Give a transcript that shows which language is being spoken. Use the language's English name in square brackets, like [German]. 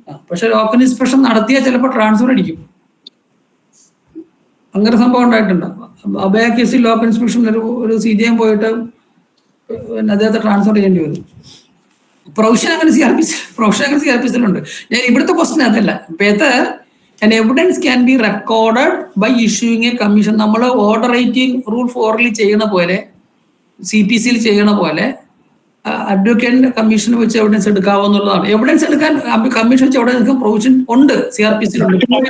[Malayalam] പക്ഷെ local inspection നടത്തിയാൽ ചിലപ്പോൾ ട്രാൻസ്ഫർ അടിക്കും. അങ്ങനെ സംഭവം ഉണ്ടായിട്ടുണ്ട്. അഭയ കേസിൽ ലോക്കൽ ഇൻസ്പെക്ഷൻ ഒരു CJM പോയിട്ട് അദ്ദേഹത്തെ ട്രാൻസ്ഫർ ചെയ്യേണ്ടി വരും. പ്രൊവിഷൻ അങ്ങനെ CRPC-ലുണ്ട്. ഞാൻ ഇവിടുത്തെ ക്വസ്റ്റ്യൻ അതല്ല. [English] Whether an evidence can be recorded by issuing a commission. [Malayalam] നമ്മൾ ഓർഡർ 18 റൂൾ 4 ചെയ്യണ പോലെ CPC ചെയ്യണ പോലെ അഡ്വക്കേറ്റിന്റെ കമ്മീഷൻ വെച്ച് എവിഡൻസ് എടുക്കാവുന്നതാണ്. എവിഡൻസ് എടുക്കാൻ കമ്മീഷൻ വെച്ച് എവിഡൻസ് എടുക്കാൻ പ്രൊവിഷൻ ഉണ്ട് CRPC-ലുണ്ട്.